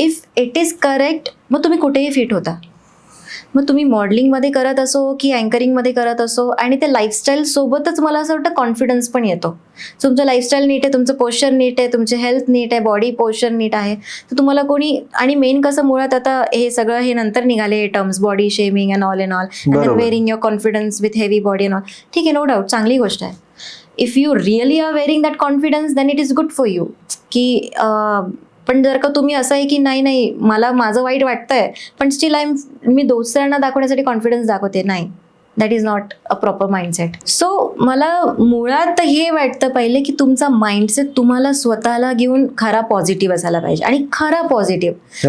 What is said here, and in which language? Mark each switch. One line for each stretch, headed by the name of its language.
English: if it is correct
Marathi: मग तुम्ही कुठेही फिट होता. मग तुम्ही मॉडेलिंगमध्ये करत असो की अँकरिंगमध्ये करत असो, आणि त्या लाईफस्टाईल सोबतच मला असं वाटतं कॉन्फिडन्स पण येतो. तुमचं लाईफस्टाईल नीट आहे, तुमचं पोश्चर नीट आहे, तुमचे हेल्थ नीट आहे, बॉडी पोश्चर नीट आहे, तर तुम्हाला कोणी, आणि मेन कसं मुळात आता हे सगळं हे नंतर निघाले terms,
English: body shaming and all
Marathi: wearing your confidence with heavy body and all. ठीक आहे, नो डाऊट चांगली गोष्ट आहे.
English: If you really are wearing that confidence then it is good for you. की
Marathi: पण जर का तुम्ही असं आहे की नाही मला माझं वाईट वाटतंय पण स्टील मी दुसऱ्यांना दाखवण्यासाठी कॉन्फिडन्स दाखवते, नाही,
English: That is not a proper mindset.
Marathi: So मला मुळात हे वाटतं पहिले की तुमचा माइंडसेट तुम्हाला स्वतःला घेऊन खरा पॉझिटिव्ह असायला पाहिजे, आणि खरा पॉझिटिव्ह,